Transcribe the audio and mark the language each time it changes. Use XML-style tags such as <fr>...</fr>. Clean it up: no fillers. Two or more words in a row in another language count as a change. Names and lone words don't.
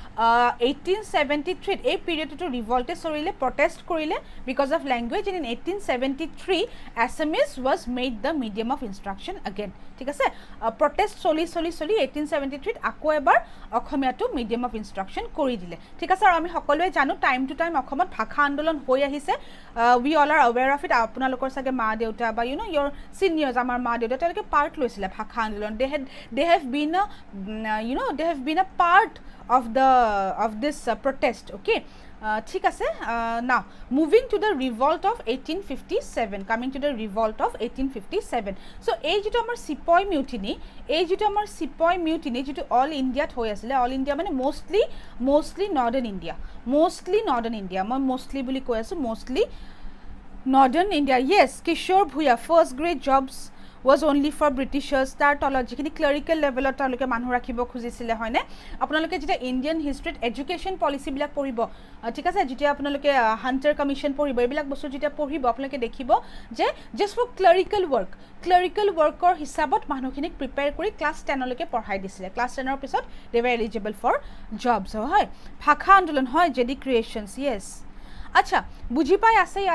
<as>1873 এই পিৰিয়ডটো ৰিভল্টে চলিলে প্ৰটেষ্ট কৰিলে</as> <en>because of language and in 1873 Assamese was made the medium of instruction again</en> <as>ঠিক আছে প্ৰটেষ্ট চলি 1873 আকৌ এবাৰ অসমীয়াটো</as> <en>medium of instruction</en> <as>কৰি দিলে ঠিক আছে আৰু আমি সকলোৱে জানো</as> <en>time to time</en> <as>অসমত ভাষা আন্দোলন হৈ আহিছে</as> <en>we all are aware of it</en> <as>আপোনালোকৰ চাগে মা দেউতা বা</as> <en>you know your seniors</en> <as>আমাৰ মা দেউতা তেওঁলোকে পাৰ্ট লৈছিলে ভাষা আন্দোলন</as> <en>they have been a part of this protest okay</en> <as>ঠিক আছে</as> <en>now moving to the revolt of 1857 coming to the revolt of 1857 so</en> <as>এই যেটো আমাৰ সিপাহী মিউটিনি যেটো অল ইণ্ডিয়াত হৈ আছিল অল ইণ্ডিয়া মানে</as> <en>mostly northern india</en> <as>মই mostly বুলি কৈ আছো</as> <en>mostly northern india yes Kishore Bhuya first grade jobs was only for Britishers</en> <as>তাৰ তলত যিখিনি</as> <en>clerical level</en> <as>তেওঁলোকে মানুহ ৰাখিব খুজিছিলে হয়নে আপোনালোকে যেতিয়া</as> <en>Indian history education policies</en> <as>পঢ়িব ঠিক আছে যেতিয়া আপোনালোকে হাণ্টাৰ কমিশ্যন পঢ়িব এইবিলাক বস্তু যেতিয়া পঢ়িব আপোনালোকে দেখিব যে</as> <en>just for clerical work</en> <as>হিচাপত মানুহখিনিক প্ৰিপেয়াৰ কৰি ক্লাছ 10 লৈকে পঢ়াই দিছিলে ক্লাছ 10 ৰ পিছত</as> <en>they were eligible for jobs</en> <as>হয় ভাষা আন্দোলন হয় জেডি ক্ৰিয়েশ্যনছ য়েছ আচ্ছা বুজি পাই আছে</as>